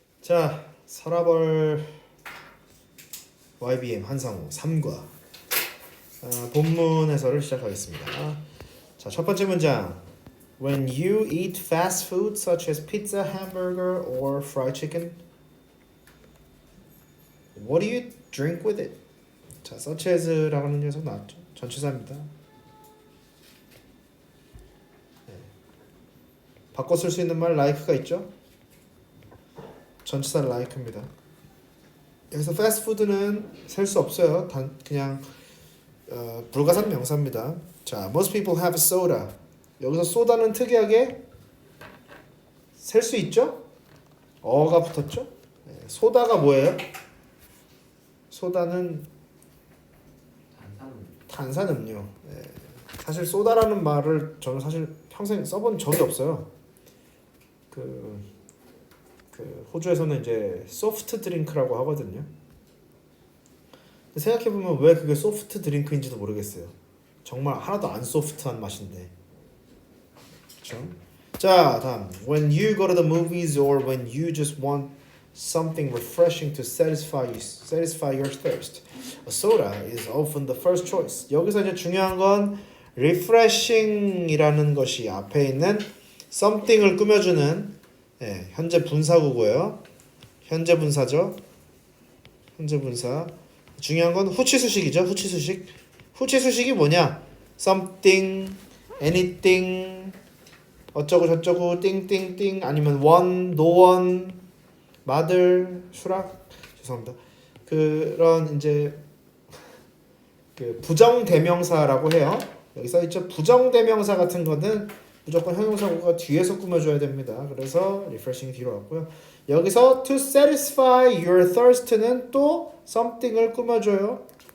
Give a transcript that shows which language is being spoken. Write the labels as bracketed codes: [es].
[ko] 자, 서라벌 YBM 한상우 3과 본문 해설을 시작하겠습니다. 자, 첫 번째 문장. [en] When you eat fast food such as pizza, hamburger, or fried chicken, what do you drink with it? [ko] 자, such as라고 하는 녀석 나왔죠. 전치사입니다. 네. 바꿔 쓸 수 있는 말 like가 있죠. 전치사 like입니다. 여기서 패스트푸드는 셀 수 없어요. 그냥 불가산 명사입니다. 자, [en] most people have soda. [ko] 여기서 소다는 특이하게 셀 수 있죠? 어가 붙었죠? 네, 소다가 뭐예요? 소다는 탄산음료. 네, 사실 소다라는 말을 저는 사실 평생 써본 적이 없어요. 그 호주에서는 이제 소프트 드링크라고 하거든요. 생각해보면 왜 그게 소프트 드링크인지도 모르겠어요. 정말 하나도 안 소프트한 맛인데. 그렇죠? 자, 다음. [en] When you go to the movies or when you just want something refreshing to satisfy your thirst, a soda is often the first choice. [ko] 여기서 이제 중요한 건 refreshing이라는 것이 앞에 있는 something을 꾸며주는 현재 분사구고요. 현재 분사죠. 현재 분사. 중요한 건 후치수식이죠. 후치수식. 후치수식이 뭐냐? [en] something, anything, [ko] 어쩌고 저쩌고, 띵띵띵, 아니면 [en] one, no one, mother, [ko] 수락. 죄송합니다. 그런 이제 그 부정대명사라고 해요. 여기 써 있죠. 부정대명사 같은 거는 무조건 형용사구가 뒤에서 꾸며줘야 됩니다. 그래서 refreshing이 뒤로 왔고요. 여기서 [en] to satisfy your thirst [ko] 는 또 something을 꾸며줘요.